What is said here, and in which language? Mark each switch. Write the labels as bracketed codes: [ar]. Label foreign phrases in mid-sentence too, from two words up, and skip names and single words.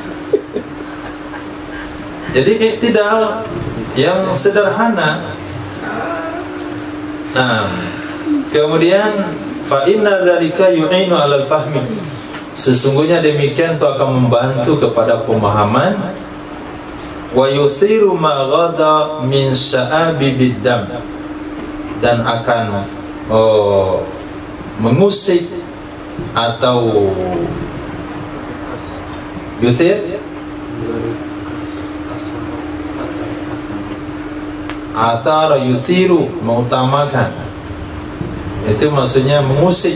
[id] Jadi iktidal yang sederhana. Nah, kemudian [ar] fa inna dzalika yu'inu 'alal fahmi, [id] sesungguhnya demikian itu akan membantu kepada pemahaman. [ar] Wa yuthiru ma ghada min sya'abi biddam, [id] dan akan mengusik atau [ar] yuthir athara yusiru, [id] mengutamakan, itu maksudnya mengusik.